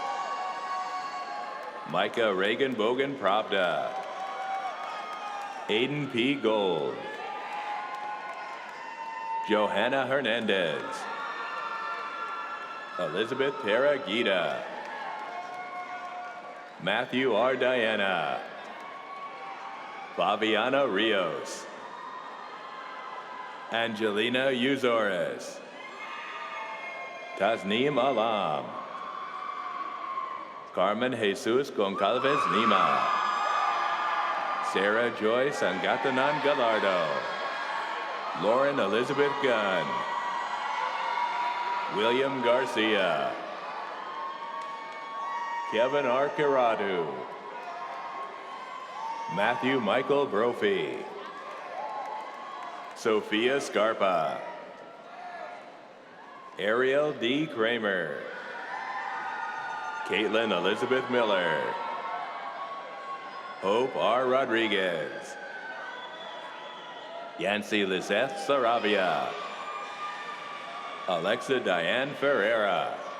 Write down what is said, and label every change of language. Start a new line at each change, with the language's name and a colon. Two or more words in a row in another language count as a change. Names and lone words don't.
English: Micah Reagan Bogan Pravda. Aiden P. Gold. Johanna Hernandez. Elizabeth Tara Gita. Matthew R. Diana. Fabiana Rios. Angelina Uzores. Tasneem Alam. Carmen Jesus Goncalves Lima. Sarah Joy Sangatanan Gallardo. Lauren Elizabeth Gunn. William Garcia. Kevin R. Kiradu. Matthew Michael Brophy. Sophia Scarpa. Ariel D. Kramer. Caitlin Elizabeth Miller. Hope R. Rodriguez. Yancy Lizeth Saravia. Alexa Diane Ferreira.